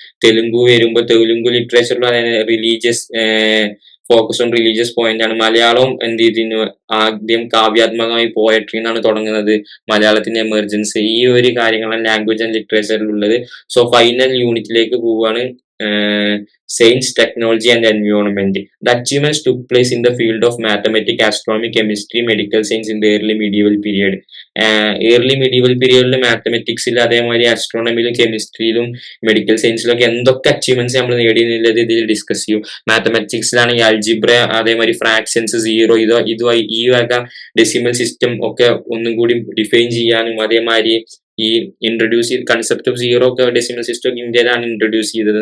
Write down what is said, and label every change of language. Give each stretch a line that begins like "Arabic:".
Malayalam: തെലുങ്ക് വരുമ്പോൾ Telugu ലിറ്ററേച്ചറിൽ religious focus on religious point ആണ്. മലയാളം എന്ത് ചെയ്തിരുന്നു, ആദ്യം കാവ്യാത്മകമായി പോയട്രി എന്നാണ് തുടങ്ങുന്നത്. മലയാളത്തിന്റെ എമർജൻസി, ഈ ഒരു കാര്യങ്ങളാണ് ലാംഗ്വേജ് ആൻഡ് ലിറ്ററേച്ചറിൽ ഉള്ളത്. സോ ഫൈനൽ യൂണിറ്റിലേക്ക് പോവുകയാണ്.
English: Science, technology and environment. The achievements took place in the field of mathematics, astronomy, chemistry, medical science in the early medieval period. Early medieval period
Malayalam: മാത്തമെറ്റിക്സിൽ, അതേമാതിരി ആസ്ട്രോണമിയിലും കെമിസ്ട്രിയിലും മെഡിക്കൽ സയൻസിലും ഒക്കെ എന്തൊക്കെ achievements നമ്മൾ നേടിയെന്നുള്ളത് ഇതിൽ discuss ചെയ്യും. മാത്തമെറ്റിക്സിലാണെങ്കിൽ algebra, അതേമാതിരി fractions, zero, ഇതുമായി ഈ വക ഡെസിമൽ സിസ്റ്റം ഒക്കെ ഒന്നും കൂടി ഡിഫൈൻ ചെയ്യാനും, അതേമാതിരി ഈ ഇൻട്രൊഡ്യൂസ് ചെയ്ത് കൺസെപ്റ്റ് ഓഫ് സീറോ ഒക്കെ ഡെസിമൽ സിസ്റ്റം ഒക്കെ ഇന്ത്യയിലാണ് ഇൻട്രൊഡ്യൂസ് ചെയ്തത്.